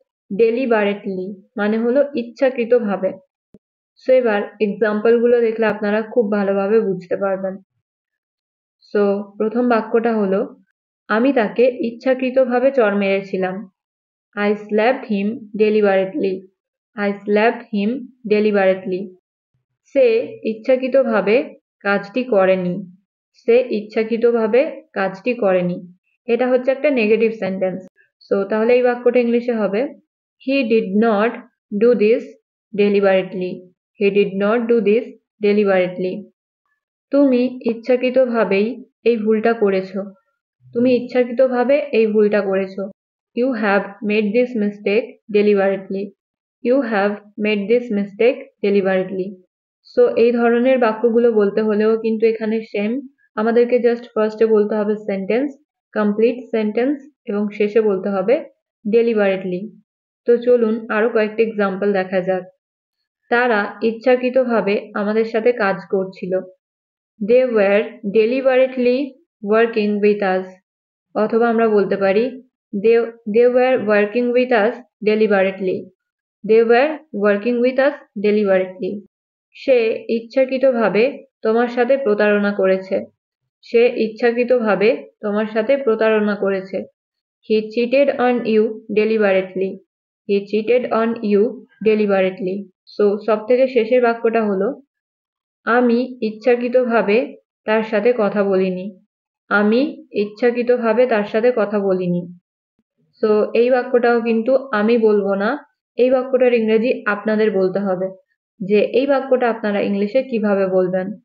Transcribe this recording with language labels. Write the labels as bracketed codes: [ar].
[bn] Deliberately মানে হলো ইচ্ছাকৃতভাবে। সো এবার এক্সাম্পল গুলো দেখলে আপনারা খুব ভালোভাবে বুঝতে পারবেন। সো প্রথম বাক্যটা হলো, আমি তাকে ইচ্ছাকৃতভাবে চড় মেরেছিলাম। [en] I slapped him deliberately. I slapped him deliberately. [bn] সে ইচ্ছাকৃতভাবে কাজটি করেনি। সে ইচ্ছাকৃতভাবে কাজটি করেনি। এটা হচ্ছে একটা নেগেটিভ সেন্টেন্স। সো তাহলে এই বাক্যটা ইংলিশে হবে, [en] He did not do this deliberately. He did not do this deliberately. [bn] তুমি ইচ্ছাকৃতভাবেই এই ভুলটা করেছো। তুমি ইচ্ছাকৃতভাবে এই ভুলটা করেছো। [en] You have made this mistake deliberately. You have made this mistake deliberately. [bn] So এই ধরনের বাক্যগুলো বলতে হলেও কিন্তু এখানে সেম, আমাদেরকে জাস্ট ফার্স্টে বলতে হবে সেন্টেন্স, কমপ্লিট সেন্টেন্স, এবং শেষে বলতে হবে ডেলিবারেটলি। তো চলুন আরো কয়েকটি এক্সাম্পল দেখা যাক। তারা ইচ্ছাকৃতভাবে আমাদের সাথে কাজ করছিল। [en] They were deliberately working with us. [bn] অথবা আমরা বলতে পারি [en] they were working with us deliberately. They were working with us deliberately. [bn] সে ইচ্ছাকৃতভাবে তোমার সাথে প্রতারণা করেছে। সে ইচ্ছাকৃতভাবে তোমার সাথে প্রতারণা করেছে। [en] He cheated on you deliberately. He cheated on you deliberately. [bn] So সবথেকে শেষের বাক্যটা হলো, আমি ইচ্ছাকৃতভাবে তার সাথে কথা বলিনি। আমি ইচ্ছাকৃতভাবে তার সাথে কথা বলিনি। সো এই বাক্যটাও কিন্তু আমি বলবো না, এই বাক্যটার ইংরেজি আপনাদের বলতে হবে যে এই বাক্যটা আপনারা ইংলিশে কিভাবে বলবেন।